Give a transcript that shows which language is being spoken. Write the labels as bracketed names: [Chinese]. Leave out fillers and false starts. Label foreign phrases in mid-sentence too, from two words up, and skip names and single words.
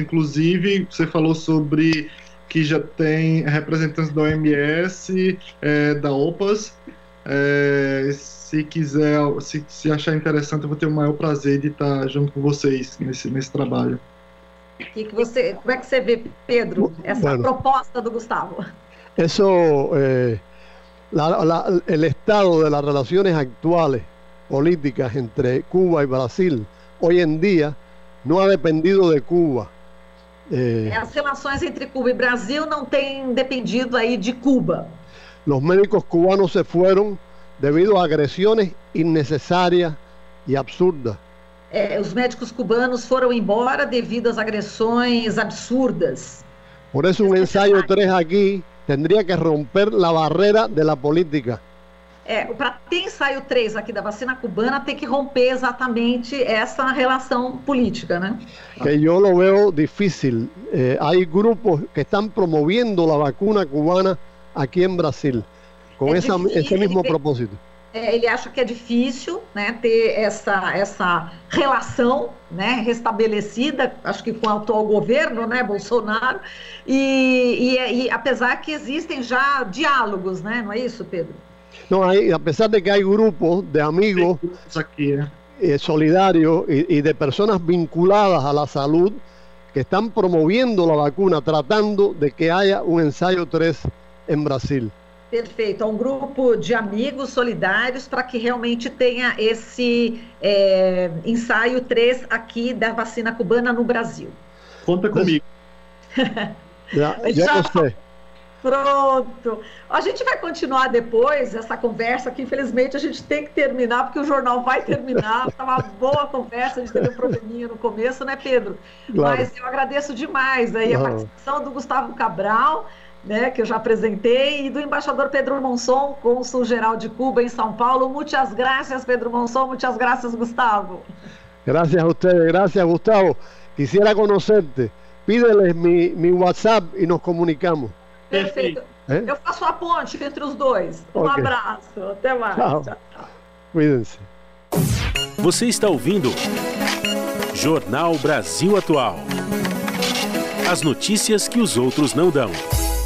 [Portuguese] Inclusive, você falou sobre que já tem representantes da OMS, da OPAS, se quiser, se achar interessante, eu vou ter o maior prazer de estar junto com vocês nesse trabalho. Como é que você vê, Pedro, essa proposta do Gustavo? [Spanish] Eso, el estado de las relaciones actuales políticas entre Cuba y Brasil hoy en día no ha dependido de Cuba. [Portuguese] As relações entre Cuba e Brasil não têm dependido aí de Cuba. [Spanish] Los médicos cubanos se fueron debido a agresiones innecesarias y absurdas. [Portuguese] Os médicos cubanos foram embora devido às agressões absurdas. [Spanish] Por eso un ensayo 3 aquí tendría que romper la barrera de la política. [Portuguese] para ter ensaio 3 aqui da vacina cubana, tem que romper exatamente essa relação política, né? [Spanish] Que yo lo veo difícil. Hay grupos que están promoviendo la vacuna cubana aquí en Brasil, con ese mismo propósito. [Portuguese] Ele acha que é difícil, né, ter essa relação, né, restabelecida, acho que com o atual governo, né, Bolsonaro, e apesar que existem já diálogos, né, não é isso, Pedro? [Spanish] No, a pesar de que hay grupos de amigos solidarios y de personas vinculadas a la salud que están promoviendo la vacuna, tratando de que haya un ensayo 3 en Brasil. [Portuguese] Perfeito, é um grupo de amigos solidários para que realmente tenha esse ensaio 3 aqui da vacina cubana no Brasil. Conta comigo. Já gostei. Pronto. A gente vai continuar depois essa conversa, que infelizmente a gente tem que terminar, porque o jornal vai terminar. Está uma boa conversa, a gente teve um probleminha no começo, né, Pedro? Claro. Mas eu agradeço demais aí a participação do Gustavo Cabral, né, que eu já apresentei, e do embaixador Pedro Monzón, cônsul-geral de Cuba em São Paulo. [Spanish] Muchas gracias, Pedro Monzón. Muchas gracias, Gustavo. Gracias a ustedes. Gracias, Gustavo. Quisiera conocerte. Pídeles mi WhatsApp y nos comunicamos. [Portuguese] Perfeito. Eu faço a ponte entre os dois. Um abraço. Até mais. [Spanish] Tchau. Cuídense. [Portuguese] Você está ouvindo Jornal Brasil Atual. As notícias que os outros não dão.